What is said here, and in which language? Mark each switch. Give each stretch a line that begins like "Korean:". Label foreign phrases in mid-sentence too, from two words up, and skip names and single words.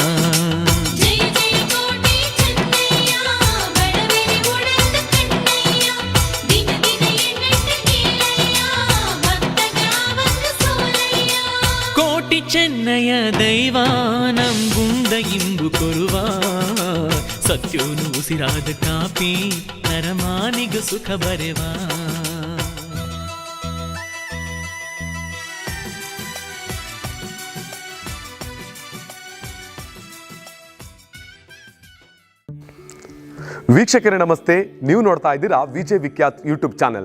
Tulu: ಚೆನ್ನಯ ದೈವ ನಂಬುಂಡ ಇಂಬು ಕೊರುವ ಸತ್ಯೋನು ಉಸಿರಾದ ಕಾಪಿ ನರಮಾನಿಗ ಸುಖ ಬರೆವಾ.
Kannada: ವೀಕ್ಷಕರೇ ನಮಸ್ತೆ, ನೀವು ನೋಡ್ತಾ ಇದ್ದೀರಾ ವಿಜಯ್ ವಿಖ್ಯಾತ್ ಯೂಟ್ಯೂಬ್ ಚಾನೆಲ್.